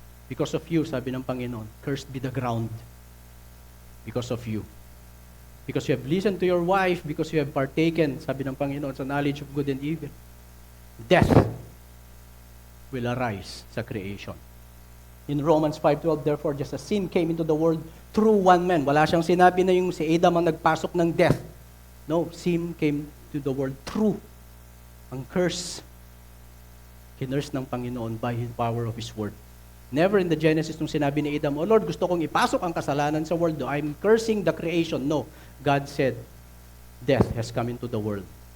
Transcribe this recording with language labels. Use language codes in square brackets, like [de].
[en] Because of you, [tl] sabi ng Panginoon, [en] cursed be the ground. Because of you. Because you have listened to your wife, because you have partaken, [tl] sabi ng Panginoon, sa [en] knowledge of good and evil. Death will arise sa creation. In Romans 5:12, therefore, just as sin came into the world through one man. [tl] Wala siyang sinabi na yung si Adam ang nagpasok ng death. [en] No, sin came to the world through. [tl] Ang curse, kinurse ng Panginoon [en] by His power of His word. Never in the Genesis [tl] nung sinabi ni Adam, [en] oh Lord, [tl] gusto kong ipasok ang kasalanan sa world. [en] I'm cursing the creation. No, God said, death has come into the world.